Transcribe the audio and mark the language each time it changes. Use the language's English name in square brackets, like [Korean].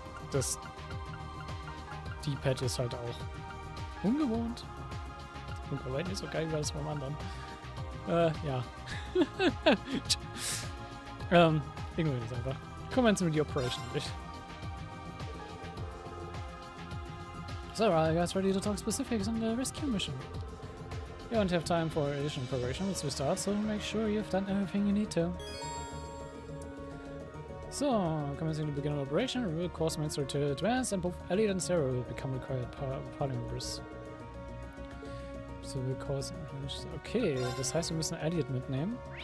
[German] Das D-Pad ist halt auch ungewohnt. Und aber nicht so geil wie das beim anderen. Ja. Ignoriere das einfach. Commencen wir die Operation durch. [English] So, are you guys ready to talk specifics on the rescue mission? You won't have time for additional preparation once we start, so make sure you've done everything you need to. So, commencing the beginning of operation, reveal course mates to advance, and both Elliot and Sarah will become required party members. So, course. [German] Okay, das heißt, wir müssen Elliot mitnehmen.